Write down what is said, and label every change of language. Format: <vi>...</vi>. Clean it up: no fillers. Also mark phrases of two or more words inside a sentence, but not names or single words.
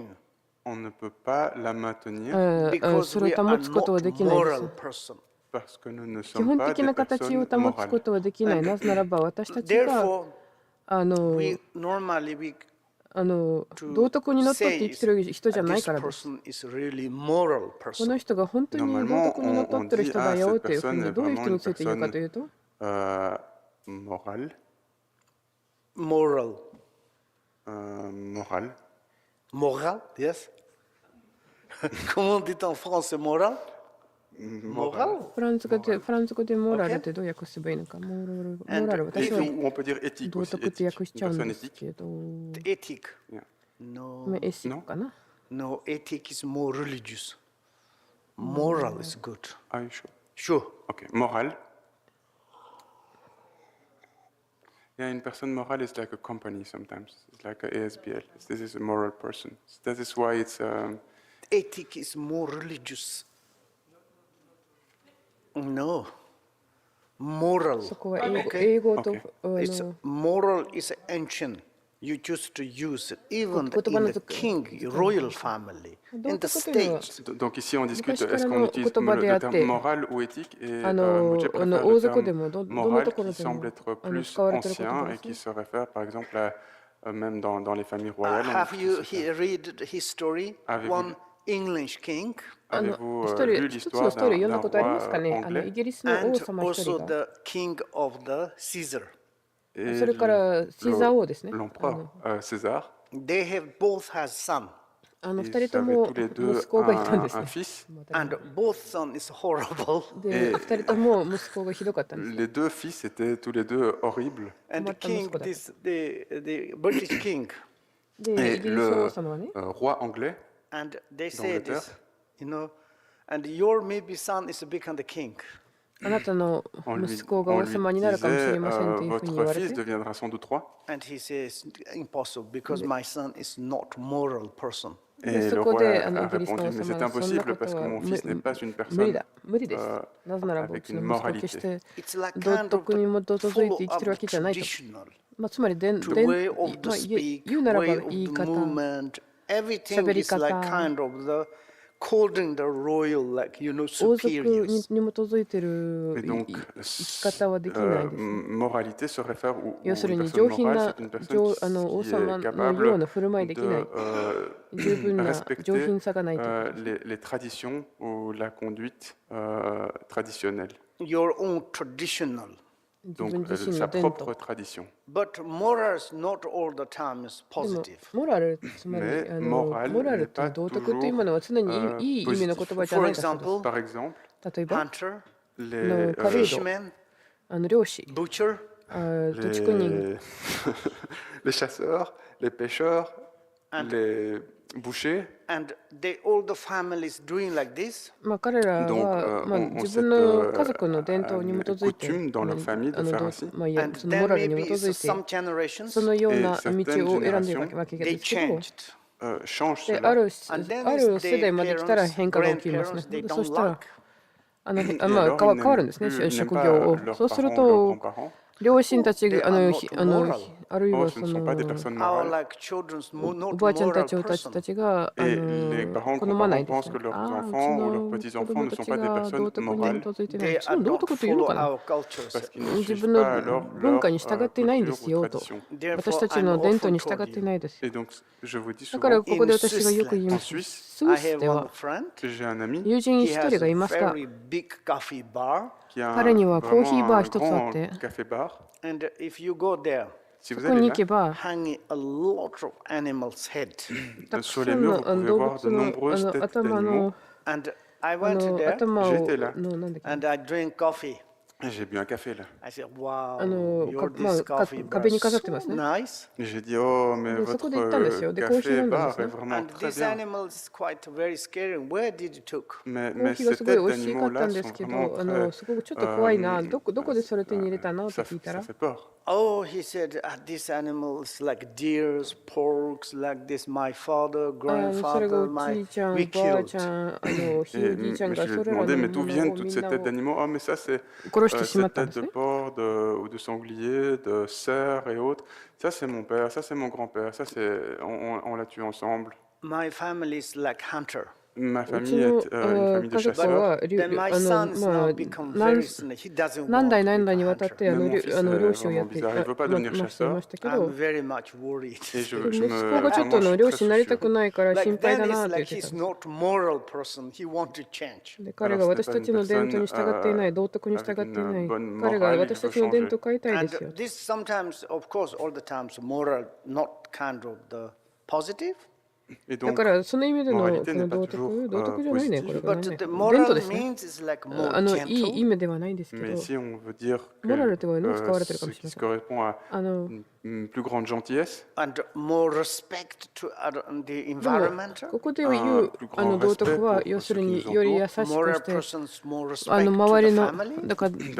<fr>on ne peut pas la maintenir</fr> <en>because</en> <ja>それ</ja> <en>we</en> <ja>を</ja> <en>are</en> <ja>保つことは</ja> <en>not</en> <ja>できないです</ja> <en>moral。person.</en> <fr>parce que nous ne</fr> <ja>基</ja> <fr>sommes</fr> <ja>本</ja> <fr>pas</fr> <ja>的</ja> <fr>des</fr> <ja>な形を</ja> <fr>personnes</fr> <ja>保つこ</ja> <fr>morales.</fr> <ja>とはできない。なぜならば私たちが</ja> <en>Therefore, we normally</en> <ja>道徳にのっとって生きてる人じゃない</ja> <en>this</en> <ja>からです。</ja> <en>person is really moral</en> <ja>こ</ja> <en>person.</en> <ja>の人が本当に道徳にのっとってる人だよっていうふうにどういう人について言うかというと、</ja> <fr>Morale.</fr> <en>Moral.</en> <fr>Morale.</fr> <en>Moral, yes.</en> <fr>Comment on dit en français moral? Moral.</fr> <ja>フランス語でモラルってどう訳せばいいのか。モラル、私</ja> <fr>Et,</fr> <ja>は</ja> <fr>ou on peut dire éthique</fr> <ja>道</ja> <fr>aussi.</fr> <ja>徳って</ja> <fr>Éthique.</fr> <ja>訳しちゃ</ja> <fr>Une</fr> <ja>うん</ja> <fr>personne</fr> <ja>です</ja> <fr>éthique.</fr> <ja>けど、</ja> <en>Ethic. Yeah. No,</en> <ja>エシックかな。</ja> <en>no, ethic is more religious. Moral is good. Are you sure? Sure. Okay. Morale. Yeah,</en> <fr>une personne morale</fr> <en>is like a company sometimes. It's like a ASBL. This is a moral person. That is why it's. Ethic is more religious. No. Moral.</en> <ja>そこは</ja> <en>Okay.</en> <ja>英語と</ja> <en>It's moral is ancient. You used to use it even</en> <ja>言葉の</ja> <en>in the king, royal family, in the state.</en> <fr>Donc ici on discute,</fr> <ja>昔から</ja> <fr>est-ce qu'on</fr> <ja>の</ja> <fr>utilise</fr> <ja>言葉であっ</ja> <fr>le</fr> <ja>て、</ja> <fr>terme moral ou éthique et</fr> <ja>王</ja> <fr>Moutier préfère</fr> <ja>王</ja> <fr>le</fr> <ja>族で</ja> <fr>terme</fr> <ja>もどの</ja> <fr>moral</fr> <ja>ところ</ja> <fr>qui</fr> <ja>でも</ja> <fr>semble être plus</fr> <ja>使われている言葉</ja> <fr>ancien</fr> <ja>で</ja> <fr>et</fr> <ja>す</ja> <fr>qui</fr> <ja>ね。</ja> <fr>se réfère par exemple à, même dans les familles royales. on</fr> <en>Have you</en> <fr>utilise ce terme.</fr> <en>read history?</en> <fr>Avez-vous-</fr> <en>One English king</en> <fr>Avez-vous</fr> <ja>一</ja> <fr>lu</fr> <ja>人、一つの</ja> <fr>l'histoire</fr> <ja>ストーリー</ja> <fr>d'un</fr> <ja>読んだことありますか</ja> <fr>roi</fr> <ja>ね。イ</ja> <fr>anglais</fr> <ja>ギリスの王</ja> <en>and</en> <ja>様一人</ja> <en>also</en> <ja>が、</ja> <en>the king of the Caesar.</en> <fr>et</fr> <ja>それからシーザー王ですね。</ja> <fr>l'empereur César.</fr> <en>They have both has son,</en> <ja>二</ja> <fr>Ils</fr> <ja>人と</ja> <fr>avaient</fr> <ja>も</ja> <fr>tous les deux</fr> <ja>息子がいたんです</ja> <fr>un</fr> <ja>ね。</ja> <fr>fils.</fr> <en>and both son is horrible.</en> <ja>で、二人とも息子がひどかったんです。</ja> <fr>Les deux fils étaient tous les deux horribles.</fr> <en>And the Marta king, Moscow. the British king,</en> <ja>で、</ja> <fr>Et</fr> <ja>イギリス王様はね、</ja> <fr>roi anglais,</fr> <en>and they say</en> <fr>D'Angleterre.</fr> <en>this, and your maybe son is become the king.</en> <ja>あなたの</ja> <fr>on lui,</fr> <ja>息子が</ja> <fr>on</fr> <ja>王</ja> <fr>lui</fr> <ja>様になるかもし</ja> <fr>disait</fr> <ja>れませんというふうに言</ja> <fr>votre</fr> <ja>われ</ja> <fr>fils</fr> <ja>て、</ja> <fr>deviendra sans doute roi.</fr> <en>And he says, impossible, because my son is not moral person.</en> <fr>Et</fr> <ja>でそ</ja> <fr>le</fr> <ja>こ</ja> <fr>roi</fr> <ja>で</ja> <fr>a</fr> <ja>イギリスの</ja> <fr>répondu,</fr> <ja>王</ja> <fr>mais</fr> <ja>様</ja> <fr>c'est</fr> <ja>はそんな</ja> <fr>impossible</fr> <ja>こと</ja> <fr>parce que</fr> <ja>は</ja> <fr>mon fils n'est pas une</fr> <ja>無理</ja> <fr>personne</fr> <ja>だ、無理です。 なぜならばう</ja> <fr>avec</fr> <ja>ち</ja> <fr>une</fr> <ja>の息子は決し</ja> <fr>moralité.</fr> <ja>て</ja> <en>It's like</en> <ja>道</ja> <en>kind of</en> <ja>徳に基づい</ja> <en>follow</en> <ja>て生きてるわ</ja> <en>up</en> <ja>けじゃないと。</ja> <en>traditional.</en> <ja>つまり</ja> <en>The way of the speak,</en> <ja>言うならば</ja> <en>way of</en> <ja>言い</ja> <en>the</en> <ja>方、</ja> <en>movement, everything</en> <ja>喋り</ja> <en>is like</en> <ja>方、</ja> <en>kind of the holding the royal, like</en> <ja>王族に</ja> <en>superiors.</en> <ja>基づいてる</ja> <fr>Et donc,</fr> <ja>生き方はできないですね。</ja> <fr>moralité se réfère ou</fr> <ja>要する</ja> <fr>une</fr> <ja>に</ja> <fr>personne</fr> <ja>上品</ja> <fr>morale,</fr> <ja>な</ja> <fr>c'est une personne</fr> <ja>王</ja> <fr>qui</fr> <ja>様</ja> <fr>est</fr> <ja>のよう</ja> <fr>capable</fr> <ja>な振る舞いできない。</ja> <fr>de</fr> <ja>十分な上</ja> <fr>respecter</fr> <ja>品さがないということですね。</ja> <fr>les traditions ou la conduite traditionnelle.</fr> <en>Your own traditional.</en> <ja>自分</ja> <fr>Donc</fr> <ja>自身</ja> <fr>sa</fr> <ja>の伝</ja> <fr>propre</fr> <ja>統。</ja> <fr>tradition.</fr> <en>But morals not all the time is</en> <ja>でも</ja> <en>positive.</en> <ja>モラル、つまり</ja> <fr>Mais</fr> <ja>モ</ja> <fr>moral</fr> <ja>ラル</ja> <fr>n'est</fr> <ja>という</ja> <fr>pas</fr> <ja>道徳というものは常にいい意味の言</ja> <fr>positif.</fr> <ja>葉じゃ</ja> <en>For</en> <ja>ないだそうです</ja> <en>example,</en> <fr>Par exemple,</fr> <ja>例えば</ja> <en>hunter,</en> <fr>les,</fr> <ja>狩人、</ja> <en>fisherman,</en> <ja>漁師、</ja> <en>butcher,</en> <ja>土地区人、</ja> <fr>les chasseurs, les pêcheurs,</fr> <en>And-</en> <fr>les bouchers.</fr> <en>and they all the families doing like this.</en> <ja>彼ら</ja> <fr>Donc,</fr> <ja>は</ja> <fr>ont</fr> <ja>自</ja> <fr>cette</fr> <ja>分の家族の伝統に基づいて、</ja> <fr>coutume dans leur famille de faire ainsi.</fr> <ja>いや</ja> <en>And</en> <ja>その</ja> <en>then</en> <ja>モラルに</ja> <en>maybe</en> <ja>基づ</ja> <en>it's</en> <ja>い</ja> <en>some</en> <ja>て、</ja> <en>generations</en> <ja>そのような</ja> <fr>Et</fr> <ja>道</ja> <fr>certaines</fr> <ja>を選んでいる</ja> <fr>générations,</fr> <ja>わけで</ja> <en>they</en> <ja>すけど、</ja> <en>changed.</en> <fr>changent</fr> <ja>で</ja> <fr>cela.</fr> <ja>ある</ja> <en>And then</en> <ja>世</ja> <en>it's</en> <ja>代まで来たら</ja> <en>their</en> <ja>変化が起きますね。</ja> <en>grandparents, they</en> <ja>そ</ja> <en>don't</en> <ja>したら</ja> <en>like.</en> <fr>Et</fr> <ja>変</ja> <fr>alors,</fr> <ja>わ</ja> <fr>ils</fr> <ja>変わるん</ja> <fr>n'aiment</fr> <ja>ですね、</ja> <fr>plus- n'aiment</fr> <ja>職</ja> <fr>pas</fr> <ja>業を。</ja> <fr>leurs</fr> <ja>そうする</ja> <fr>parents ou leurs</fr> <ja>と、</ja> <fr>grands-parents.</fr> <ja>両親たち</ja> <en>They</en> <ja>が</ja> <en>are not moral.</en> <ja>あるい</ja> <en>Oh,</en> <ja>は</ja> <fr>ce</fr> <ja>そ</ja> <fr>ne sont pas des</fr> <ja>の</ja> <fr>personnes</fr> <en>Our</en> <fr>morales.</fr> <en>like children's</en> <ja>お</ja> <en>not</en> <ja>ばあちゃんた</ja> <en>moral</en> <ja>ち、私</ja> <en>person.</en> <ja>たちが</ja> <fr>Et les parents</fr> <ja>好まない</ja> <fr>grands-parents</fr> <ja>です</ja> <fr>pensent que</fr> <ja>ね。</ja> <fr>leurs</fr> <ja>うち</ja> <fr>enfants ou</fr> <ja>の</ja> <fr>leurs</fr> <ja>子</ja> <fr>petits-enfants</fr> <ja>供</ja> <fr>ne</fr> <ja>た</ja> <fr>sont</fr> <ja>ち</ja> <fr>pas des</fr> <ja>が</ja> <fr>personnes</fr> <ja>道徳に</ja> <fr>morales</fr> <ja>基づいてない。</ja> <en>They</en> <ja>その</ja> <en>don't</en> <ja>道徳というの</ja> <en>follow</en> <ja>かな。</ja> <en>our cultures.</en> <fr>parce qu'ils ne</fr> <ja>自</ja> <fr>suivent</fr> <ja>分の</ja> <fr>pas leur,</fr> <ja>文化</ja> <fr>leur</fr> <ja>に従っていないんです</ja> <fr>culture ou</fr> <ja>よと。</ja> <fr>tradition.</fr> <ja>私</ja> <en>Therefore,</en> <ja>たち</ja> <en>I'm</en> <ja>の伝</ja> <en>often</en> <ja>統に従</ja> <en>told</en> <ja>ってい</ja> <en>you.</en> <ja>ないです。</ja> <fr>Et donc, je vous dis</fr> <ja>だから</ja> <fr>souvent,</fr> <ja>ここで私がよく言い</ja> <fr>en</fr> <ja>ます。</ja> <fr>Suisse,</fr> <ja>スイ</ja> <en>I</en> <ja>ス</ja> <en>have</en> <ja>で</ja> <en>one</en> <ja>は</ja> <en>friend.</en> <fr>j'ai un ami</fr> <ja>友人</ja> <en>He</en> <ja>一</ja> <en>has</en> <ja>人が</ja> <en>a</en> <ja>いますが、</ja> <en>very big coffee bar.</en> <fr>qui a</fr> <ja>彼にはコーヒー</ja> <fr>vraiment</fr> <ja>バー</ja> <fr>un</fr> <ja>一つあっ</ja> <fr>grand</fr> <ja>て、</ja> <fr>café-bar.</fr> <en>And if you go there,</en> <fr>Si</fr> <ja>そ</ja> <fr>vous</fr> <ja>こに</ja> <fr>allez</fr> <ja>行け</ja> <fr>là,</fr> <ja>ば、</ja> <en>hanging a lot of animals' head.</en> <fr>sur les murs, vous pouvez</fr> <ja>動</ja> <fr>voir de</fr> <ja>物の</ja> <fr>nombreuses têtes</fr> <ja>頭</ja> <fr>d'animaux.</fr> <ja>の</ja> <en>And I went there</en> <ja>頭</ja> <fr>J'ai</fr> <ja>を</ja> <fr>été là.</fr> <ja>なんだっけ</ja> <en>and I drink coffee.</en> <fr>Et j'ai bu un café là.</fr> <en>I said, wow,</en> <ja>か</ja> <en>your this coffee bar</en> <ja>壁に</ja> <en>is</en> <ja>飾ってます</ja> <en>so</en> <ja>ね。</ja> <en>nice.</en> <fr>Et j'ai dit, oh, mais</fr> <ja>で、そこで行ったんですよ。</ja> <fr>votre</fr> <ja>で、コーヒー飲んだんで</ja> <fr>café-bar</fr> <ja>す</ja> <fr>est</fr> <ja>ね。</ja> <fr>vraiment</fr> <en>And</en> <fr>très</fr> <en>this</en> <fr>bien.</fr> <en>animal is quite very scary. Where did you took?</en> <fr>Mais,</fr> <ja>コー</ja> <fr>mais</fr> <ja>ヒーが</ja> <fr>ces</fr> <ja>すごい</ja> <fr>têtes</fr> <ja>美味しかった</ja> <fr>d'animaux-là</fr> <ja>んで</ja> <fr>sont</fr> <ja>すけ</ja> <fr>vraiment</fr> <ja>ど、</ja> <fr>très...</fr> <ja>すごくちょっと怖いな。どこでそれ手に入れたのって</ja> <fr>ça,</fr> <ja>聞いた</ja> <fr>ça</fr> <ja>ら、</ja> <fr>fait peur.</fr> <en>Oh, he said, these animals like deers, porks, like this. My father,</en> <ja>それが</ja> <en>grandfather,</en> <ja>お</ja> <en>my</en> <ja>じいちゃん、</ja> <en>we</en> <ja>おばあ</ja> <en>killed.</en> <ja>ちゃん、ひい</ja> <fr>Et,</fr> <ja>おじいちゃん</ja> <fr>mais</fr> <ja>が</ja> <fr>je lui</fr> <ja>そ</ja> <fr>ai</fr> <ja>れら</ja> <fr>demandé,</fr> <ja>の</ja> <fr>mais</fr> <ja>も</ja> <fr>d'où</fr> <ja>の</ja> <fr>viennent</fr> <ja>を</ja> <fr>toutes</fr> <ja>みん</ja> <fr>ces</fr> <ja>な</ja> <fr>têtes</fr> <ja>を</ja> <fr>d'animaux? Ah, mais ça, c'est</fr> <ja>殺してしまっ</ja> <fr>cette</fr> <ja>たんで</ja> <fr>tête</fr> <ja>す</ja> <fr>de</fr> <ja>ね。</ja> <fr>porc ou de sanglier, de cerf et autres. Ça, c'est mon père, ça, c'est mon grand-père. Ça, c'est... On l'a tué ensemble.</fr> <en>My family is like hunter.</en> <fr>Ma</fr> <ja>うち</ja> <fr>famille</fr> <ja>の</ja> <fr>est une famille de</fr> <ja>家族</ja> <fr>chasseurs.</fr> <ja>は</ja> <en>Then my son is now become very snake. He doesn't</en> <ja>何</ja> <en>want</en> <ja>代</ja> <en>to</en> <ja>何代</ja> <en>be</en> <ja>に</ja> <en>a</en> <ja>わたっ</ja> <en>hunter.</en> <ja>て</ja> <fr>Mais mon fils est</fr> <ja>漁師をやっ</ja> <fr>vraiment</fr> <ja>て</ja> <fr>bizarre. Il veut pas devenir</fr> <ja>ましてい</ja> <fr>chasseur.</fr> <ja>ましたけ</ja> <en>I'm</en> <ja>ど、</ja> <en>very much worried.</en> <fr>Et je</fr> <ja>息</ja> <fr>me...</fr> <ja>子がちょっ</ja> <fr>vraiment,</fr> <ja>と</ja> <fr>je suis</fr> <ja>漁</ja> <fr>très</fr> <ja>師になりた</ja> <fr>soucieux.</fr> <ja>くないから心</ja> <en>Like</en> <ja>配</ja> <en>then</en> <ja>だな</ja> <en>it's</en> <ja>って言っ</ja> <en>like</en> <ja>てた</ja> <en>he's</en> <ja>んです。</ja> <en>not moral person. He want to change.</en> <ja>で彼が私たちの伝統に従っていない、道徳に従っていない、彼が私たちの伝統を変えたいで</ja> <en>And</en> <ja>すよ。</ja> <en>this sometimes, of course, all the times moral, not kind of the positive.</en> <fr>Et</fr> <ja>だ</ja> <fr>donc,</fr> <ja>からその意味でのこ</ja> <fr>moralité n'est</fr> <ja>の</ja> <fr>pas</fr> <ja>道</ja> <fr>toujours</fr> <ja>徳じゃないね、これ</ja> <fr>positive.</fr> <ja>が</ja> <en>But</en> <ja>ね。</ja> <en>the</en> <ja>伝</ja> <en>moral</en> <ja>統ですね。</ja> <en>means is like more</en> <ja>いい</ja> <en>gentle.</en> <ja>意味ではないんですけ</ja> <fr>Mais</fr> <ja>ど、</ja> <fr>ici, on veut dire que</fr> <ja>モラルというのを使われてるかも</ja> <fr>ce</fr> <ja>しれ</ja> <fr>qui</fr> <ja>ま</ja> <fr>se</fr> <ja>せん。</ja> <fr>correspond à une plus grande gentillesse,</fr> <en>And more respect to the</en> <ja>でも</ja> <en>environment.</en> <ja>ここで言う道徳は要するにより優しく</ja> <en>Moral</en> <ja>して</ja> <en>persons more respect to</en> <ja>周り</ja> <en>the</en> <ja>の</ja> <en>family.</en> <ja>だから</ja> <fr>une</fr>